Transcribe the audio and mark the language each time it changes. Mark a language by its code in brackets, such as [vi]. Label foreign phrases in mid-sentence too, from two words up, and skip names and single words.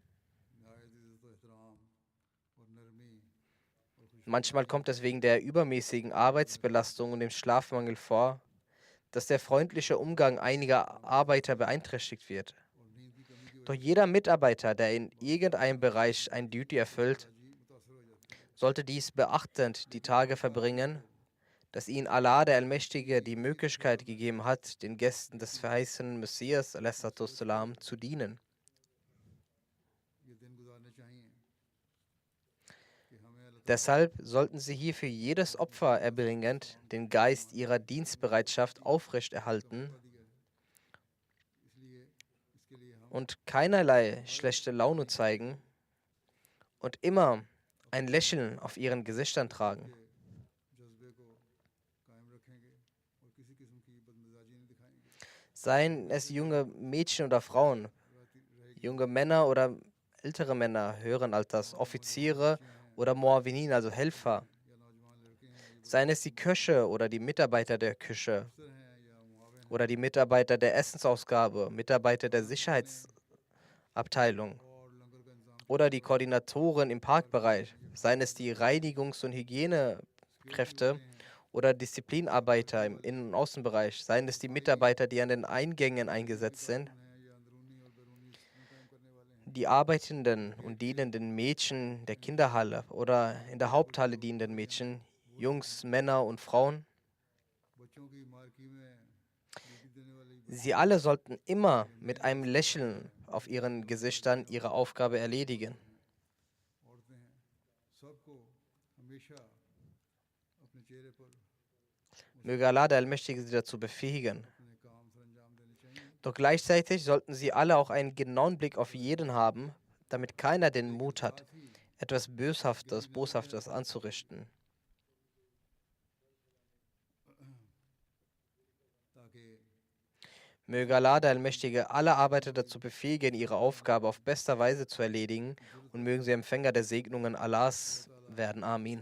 [de] Manchmal kommt es wegen der übermäßigen Arbeitsbelastung und dem Schlafmangel vor, dass der freundliche Umgang einiger Arbeiter beeinträchtigt wird. Doch jeder Mitarbeiter, der in irgendeinem Bereich ein Duty erfüllt, sollte dies beachtend die Tage verbringen, dass ihnen Allah, der Allmächtige, die Möglichkeit gegeben hat, den Gästen des verheißenen Messias a.s. zu dienen. [ur] یہ دن گزارنے چاہیے کہ ہمیں اللہ [de] Deshalb sollten sie hierfür jedes Opfer erbringend den Geist ihrer Dienstbereitschaft aufrechterhalten [ur] تعالیٰ دیا ہے، اس لیے اس کے لیے ہم [de] und keinerlei schlechte Laune zeigen und immer ein Lächeln auf ihren Gesichtern tragen. [ur] کے جذبے کو قائم رکھیں گے اور کسی قسم کی بدمزاجی نہیں دکھائیں گے. [de] Seien es junge Mädchen oder Frauen, junge Männer oder ältere Männer, höheren Alters, Offiziere oder Muawinin, also Helfer, [ur] یا نوجوان لڑکے ہیں, [de] seien es die Köche oder die Mitarbeiter der Küche [ur] افسر ہیں یا معاون [de] oder die Mitarbeiter der Essensausgabe, Mitarbeiter der Sicherheitsabteilung [ur] اور لنگر کا انتظام [de] oder die Koordinatoren im Parkbereich, seien es die Reinigungs- und Hygienekräfte oder Disziplinarbeiter im Innen- und Außenbereich, seien es die Mitarbeiter, die an den Eingängen eingesetzt sind, [ur] ہیں یا اندرونی اور بیرونی ڈسپلن قائم کرنے والے ہیں. [de] die arbeitenden und dienenden Mädchen der Kinderhalle oder in der Haupthalle dienenden Mädchen, Jungs, Männer und Frauen. [ur] بچوں کی مارکی میں ڈیوٹی دینے والے [de] Sie alle sollten immer mit einem Lächeln auf ihren Gesichtern ihre Aufgabe erledigen. [ur] عورتیں ہیں، سب کو ہمیشہ اپنے چہرے پر [de] Möge Allah der Allmächtige sie dazu befähigen. [ur] اپنے کام سر انجام دینے چاہییں. [de] Doch gleichzeitig sollten sie alle auch einen genauen Blick auf jeden haben, damit keiner den Mut hat, [ur] ساتھ ہی [de] etwas Boshaftes anzurichten. [ur] تاکہ [de] Möge Allah der Allmächtige alle Arbeiter dazu befähigen, ihre Aufgabe auf bester Weise zu erledigen und mögen sie Empfänger der Segnungen Allahs werden. Amin.